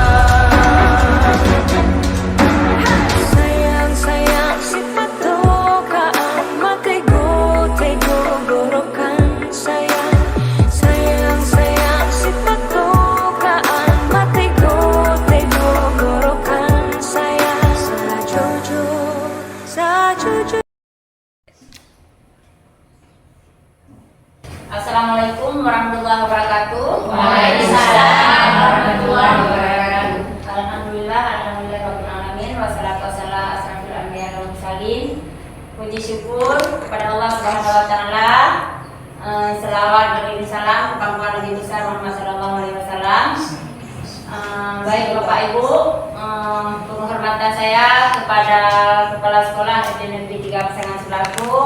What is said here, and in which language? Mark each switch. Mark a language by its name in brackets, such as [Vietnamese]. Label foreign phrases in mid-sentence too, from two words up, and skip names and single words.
[Arabic] Sayang sayang sifat tokaan makai go gorokan sayang sayang sayang sifat tokaan makai go gorokan sayang sajojo. السلام عليكم ورحمة الله وبركاته. وعليكم السلام ورحمة الله وبركاته. الحمد لله رب العالمين والصلاة والسلام على أشرف الأنبياء والمرسلين. [Indonesian] Puji syukur kepada Allah [Arabic] سبحانه وتعالى. [Indonesian] Selawat beriring salam kepada Nabi besar Muhammad [Arabic] صلى الله عليه وسلم. [Indonesian] Baik Bapak Ibu, penghormatan saya kepada Kepala Sekolah SD Negeri 3 Pasangan Selakung.